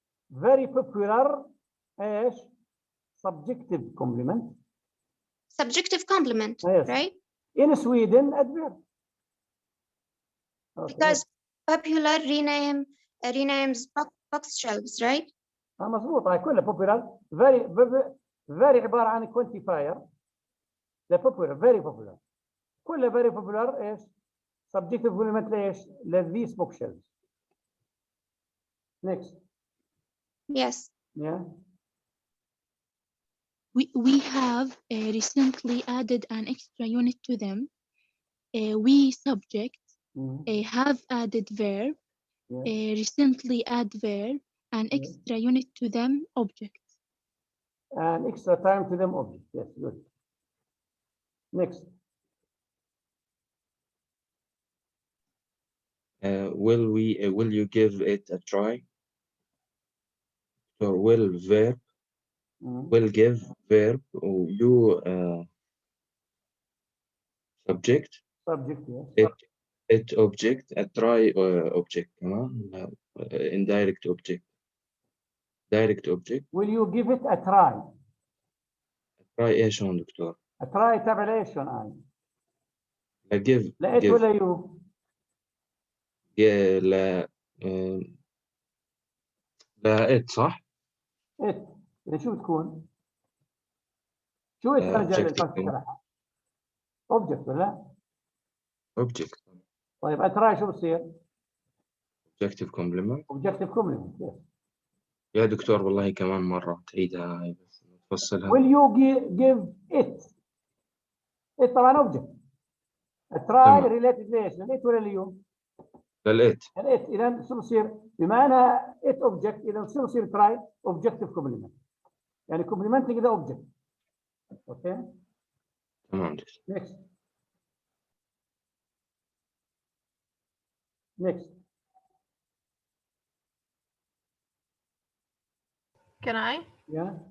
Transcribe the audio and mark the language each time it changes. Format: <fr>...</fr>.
<en>Very popular</en> <ar>إيش؟</ar> <en>Subjective complement. Subjective complement, yes. Right? In Sweden, adverb. Okay. Because popular renames box shelves, right?</en> <ar>مظبوط هاي كلها</ar> <en>popular very</en> <ar>عبارة عن quantifier.</ar> <en>The popular very popular.</en> <ar>كلها very popular إيش؟</ar> <en>Subjective complement</en> <ar>لإيش؟ لthese bookshelves.</ar> <en>Next. Yes. Yeah. We have recently added an extra unit to them. We subject have added verb, recently add verb, an extra unit to them object. An extra time to them object. Yes, good. Next. Will you give it a try? So will verb, will give verb, you subject. Subject, yes. It object, a try object, indirect object. Direct object. Will you give it a try? A try</en> <ar>ايش هون دكتور؟ A try تبع ليش هون لا give. لا it ولا you؟ لا لا it صح؟ it. إذا شو بتكون؟ شو الترجمة للفانكشن تبعها؟</ar> <en>Object</en> <ar>ولا؟ Object. طيب a try شو بصير؟ Objective complement. Objective complement. Yes. يا دكتور والله كمان مرة تعيدها هاي بس تفصلها.</ar> <en>Will you give it? it طبعا object.</en> <ar>A try related ليش؟ للit ولا اليوم؟ للit. للit. إذا شو بصير؟ بما أنها it object إذا شو بصير try</ar> <en>objective complement.</en> <ar>يعني</ar> <en>complementing the object. Okay.</en> <ar>تمام.</ar> <en>Next. Next. Can I? Yeah.</en>